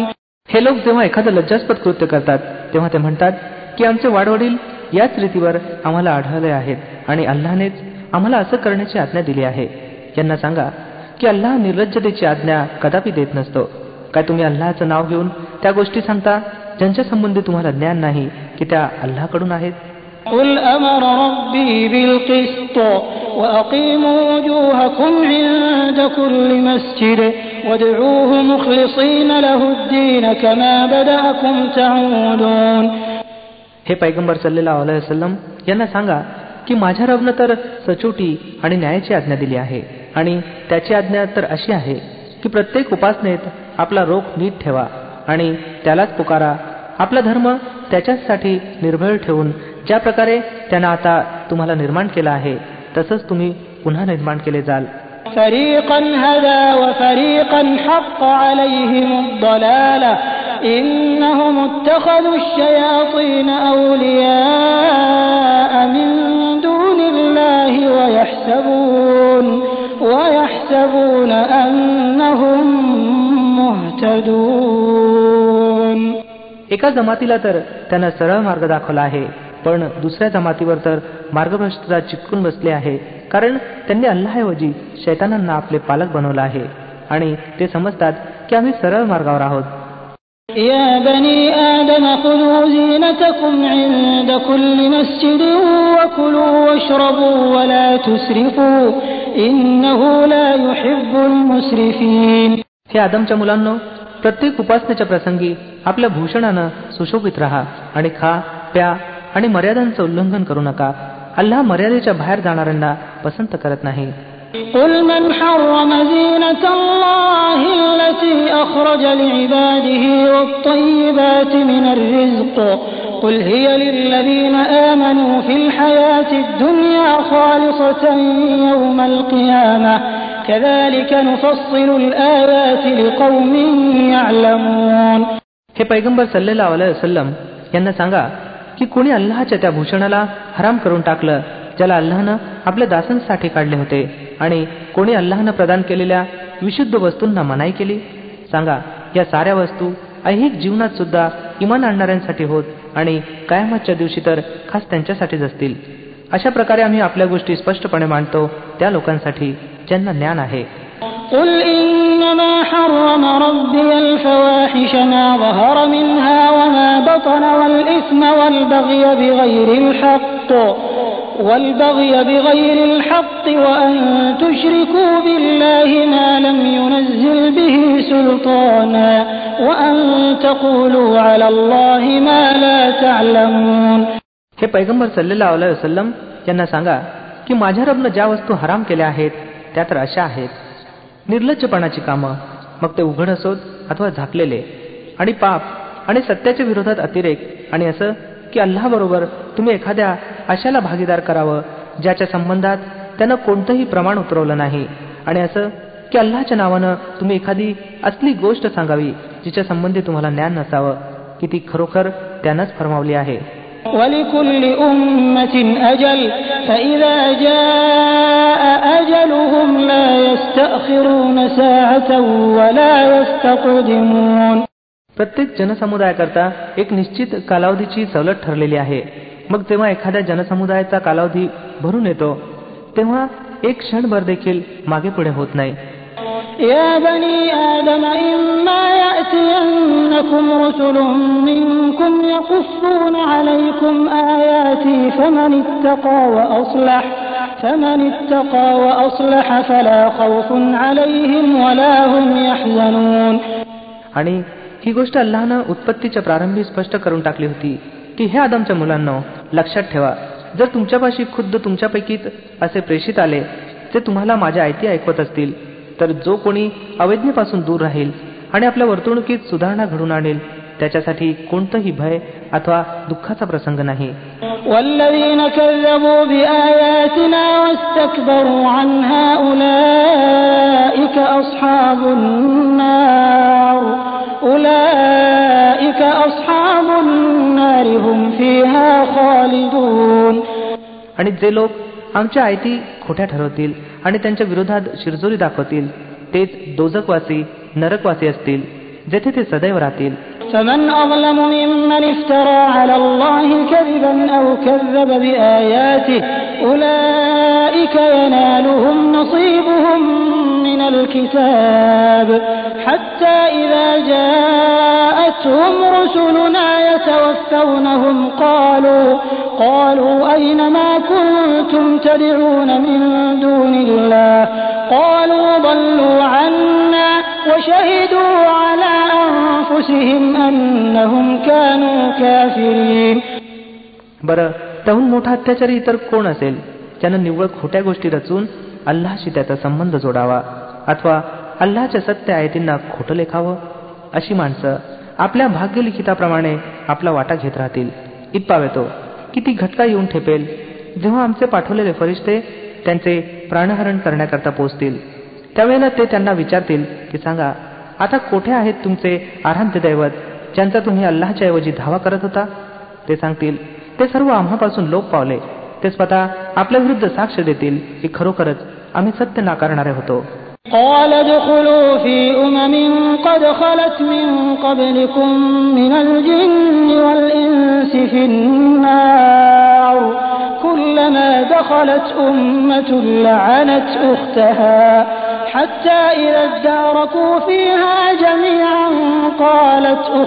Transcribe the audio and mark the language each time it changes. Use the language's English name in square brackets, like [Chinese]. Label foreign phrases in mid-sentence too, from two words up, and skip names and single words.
[Marathi] हे लोक जेव्हा एखादं लज्जास्पद कृत्य करतात तेव्हा ते म्हणतात की आमचे वाडवडील याच रीतीवर आम्हाला आढळले आहेत आणि अल्लाहनेच आम्हाला असं करण्याची आज्ञा दिली आहे. यांना सांगा की अल्लाह निर्लज्जतेची आज्ञा कदापि देत नसतो. काय तुम्ही अल्लाहचं नाव घेऊन त्या गोष्टी सांगता ज्यांच्या संबंधी तुम्हाला ज्ञान नाही की त्या अल्लाहकडून आहेत? [Arabic] قل أمر ربي بالقسط وأقيموا وجوهكم عند كل مسجد وادعوه مخلصين له الدين كما بدأكم تعودون. [Marathi] हे पैगंबर [Arabic] صلى الله عليه وسلم [Marathi] यांना सांगा की माझ्या रबनं तर सचोटी आणि न्यायाची आज्ञा दिली आहे आणि त्याची आज्ञा तर अशी आहे की प्रत्येक उपासनेत आपला रोख नीट ठेवा आणि त्यालाच पुकारा. आपला धर्म त्याच्यासाठी निर्भय ठेवून ज्या प्रकारे त्यानं आता तुम्हाला निर्माण केला आहे तसंच तुम्ही पुन्हा निर्माण केले जाल. [Arabic] فريقا هدى وفريقا حق عليهم الضلالة إنهم اتخذوا الشياطين أولياء من دون الله ويحسبون أنهم مهتدون. [Marathi] एका जमातीला तर त्यानं सरळ मार्ग दाखवला आहे, पण दुसऱ्या जमातीवर तर मार्गभ्रष्टता चिटकून बसले आहे, कारण त्यांनी अल्लाहऐवजी शैतानांना आपले पालक बनवलं आहे आणि ते समजतात की आम्ही सरळ मार्गावर आहोत. [Arabic] يا بني آدم خذوا زينتكم عند كل مسجد وكلوا واشربوا ولا تسرفوا إنه لا يحب المسرفين. [Marathi] हे आदमच्या मुलांनो, प्रत्येक उपासनेच्या प्रसंगी आपल्या भूषणानं सुशोभित राहा आणि खा प्या आणि मर्यादांचं उल्लंघन करू नका. अल्लाह मर्यादेच्या बाहेर जाणाऱ्यांना पसंत करत नाही. [Arabic] قل من حرم زينة الله التي أخرج لعباده والطيبات من الرزق قل هي للذين آمنوا في الحياة الدنيا خالصة يوم القيامة كذلك نفصل الآيات لقوم يعلمون. [Marathi] हे पैगंबर [Arabic] صلى الله عليه وسلم [Marathi] यांना सांगा की कोणी अल्लाहच्या त्या भूषणाला हराम करून टाकलं ज्याला अल्लाहनं आपल्या दासांसाठी काढले होते आणि कोणी अल्लाहनं प्रदान केलेल्या विशुद्ध वस्तूंना मनाई केली. सांगा, या साऱ्या वस्तू ऐहिक जीवनात सुद्धा इमान आणणाऱ्यांसाठी होत आणि कयामतच्या दिवशी तर खास त्यांच्यासाठीच असतील. अशा प्रकारे आम्ही आपल्या गोष्टी स्पष्टपणे मांडतो त्या लोकांसाठी ज्यांना ज्ञान आहे. [Arabic] قل إنما حرم ربي الفواحش ما ظهر منها وما بطن والإثم والبغي بغير الحق وأن تشركوا بالله ما لم ينزل به سلطانا وأن تقولوا على الله ما لا تعلمون. [Marathi] हे पैगंबर [Arabic] صلى الله عليه وسلم [Marathi] यांना सांगा की माझ्या रबनं ज्या वस्तू हराम केल्या आहेत त्या तर अशा आहेत: निर्लज्जपणाची कामं, मग ते उघड असोत अथवा झाकलेले, आणि पाप आणि सत्याच्या विरोधात अतिरेक, आणि असं की अल्लाहबरोबर तुम्ही एखाद्या अशाला भागीदार करावं ज्याच्या संबंधात त्यानं कोणतंही प्रमाण उतरवलं नाही, आणि असं की अल्लाहच्या नावानं तुम्ही एखादी असली गोष्ट सांगावी जिच्या संबंधी तुम्हाला ज्ञान नसावं की ती खरोखर त्यानंच फरमावली आहे. [Arabic] وَلِكُلِّ أُمَّةٍ أَجَلٌ فَإِذَا جَاءَ أَجَلُهُمْ لَا يَسْتَأْخِرُونَ سَاعَةً وَلَا يَسْتَقْدِمُونَ. [Marathi] प्रत्येक जनसमुदायाकरता एक निश्चित कालावधीची सवलत ठरलेली आहे. मग जेव्हा एखाद्या जनसमुदायाचा कालावधी भरून येतो तेव्हा एक क्षणभर देखील मागे पुढे होत नाही. [Arabic] يا بني آدم إما يأتينكم رسل منكم يقصون عليكم آياتي فمن اتقى وأصلح فلا خوف عليهم ولا هم يحزنون. [Marathi] आणि ही गोष्ट अल्लाहनं उत्पत्तीच्या प्रारंभी स्पष्ट करून टाकली होती की हे आदमच्या मुलांनो, लक्षात ठेवा, जर तुमच्यापाशी खुद्द तुमच्यापैकीच असे प्रेषित आले जे तुम्हाला माझ्या आयती ऐकवत असतील तर जो कोणी अवैज्ञेपासून दूर राहील आणि आपल्या वर्तणुकीत सुधारणा घडून आणेल त्याच्यासाठी कोणतंही भय अथवा दुःखाचा प्रसंग नाही. [Arabic] والذين كذبوا بآياتنا واستكبروا عنها أولئك أصحاب النار هم فيها خالدون. [Marathi] आणि जे लोक आमच्या आयती खोट्या ठरवतील आणि त्यांच्या विरोधात शिरजोरी दाखवतील तेच दोजकवासी नरकवासी असतील जेथे ते सदैव राहतील. [Arabic] فمن أظلم ممن افترى على الله كذبا أو كذب بآياته أولئك ينالهم نصيبهم من الكتاب حتى إذا جاءتهم رسلنا يتوفونهم قالوا أين ما كنتم تدعون من دون الله قالوا ضلوا عنا وشهدوا على أنفسهم أنهم كانوا كافرين. [Marathi] बरं, त्याहून मोठा अत्याचारी इतर कोण असेल ज्यानं निव्वळ खोट्या गोष्टी रचून अल्लाहशी त्याचा संबंध जोडावा अथवा अल्लाहच्या सत्य आयतींना खोटं लेखावं? अशी माणसं आपल्या भाग्यलिखिताप्रमाणे आपला वाटा घेत राहतील. इतपावेतो किती घटका येऊन ठेपेल जेव्हा आमचे पाठवलेले फरिश्ते त्यांचे प्राणहरण करण्याकरता पोहोचतील. त्यावेळेला ते त्यांना विचारतील की सांगा, आता कोठे आहेत तुमचे आराध्य दैवत ज्यांचा तुम्ही अल्लाहच्या ऐवजी धावा करत होता? ते सांगतील, ते सर्व आम्हापासून लोप पावले. ते स्वतः आपल्या विरुद्ध साक्ष देतील की खरोखरच आम्ही सत्य नाकारणारे होतो. [Arabic] قال ادخلوا في أمم قد خلت من قبلكم من الجن والإنس في النار كلما دخلت أمة لعنت أختها حتى إذا اداركوا فيها جميعا قالت